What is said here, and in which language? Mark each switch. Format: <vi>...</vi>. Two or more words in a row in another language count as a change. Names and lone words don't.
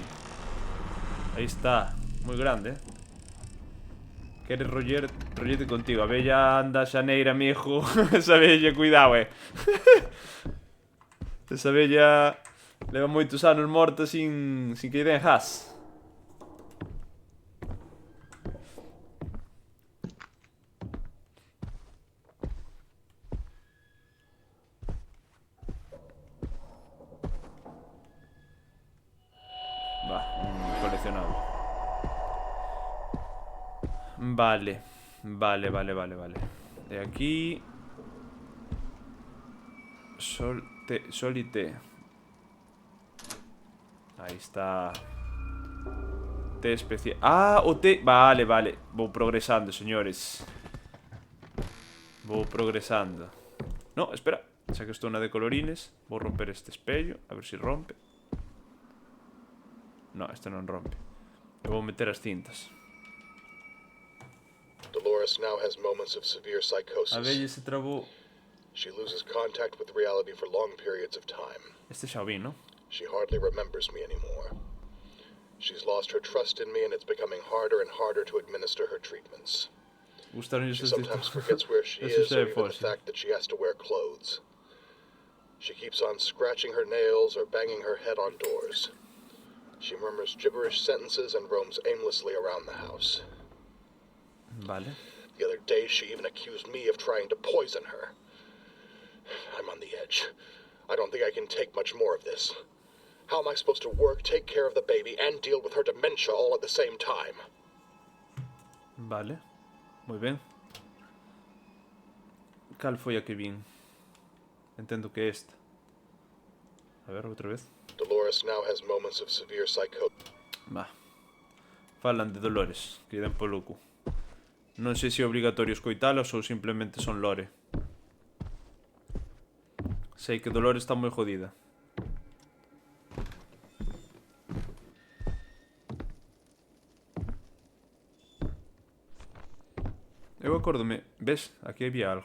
<gl>Aí está. Moi grande, Queres rollete contigo. A bella anda xaneira, mijo. Esa bella, cuidado, Esa bella leva moitos anos morta sin que lle den gas. Va, coleccionable. Vale. De aquí...</gl> <es>Sol y té. Ahí está.</es> <gl>Té especial. Ah, o té... Vale. Vou progresando, señores. Vou progresando. No, espera. Xa que estou na de colorines, vou romper este espello. A ver se rompe. No, este non rompe. E vou meter as cintas.</gl> <en>Dolores now has moments of severe</en> <gl>A</gl> <en>psychosis.</en> <gl>bella se trabou.</gl> <en>She loses contact with reality for long periods of time.</en> <gl>Este xa o vi, no?</gl> <en>She hardly remembers me anymore. She's lost her trust in me, and it's becoming harder and harder to administer her treatments.</en> <gl>Gustaron</gl> <en>She sometimes forgets where she is, or even the fact that she has to wear clothes. She keeps on scratching her nails or banging her head on doors. She murmurs gibberish sentences and roams aimlessly around the house.</en> <gl>Vale.</gl> <en>The other day, she even accused me of trying to poison her. I'm on the edge. I don't think I can take much more of this. How am I supposed to work, take care of the baby, and deal with her dementia all at the same time?</en> <gl>Vale. Moi ben. Cal foi a que vin? Entendo que é esta. A ver, outra vez.</gl> <en>Dolores now has moments of severe psychosis.</en> <gl>Va. Falan de Dolores, que den polo cu. Non sei se é obligatorio escoitalas ou simplemente son lore. Sei que Dolores está moi jodida. Eu acórdome, ves, aquí había algo.</gl>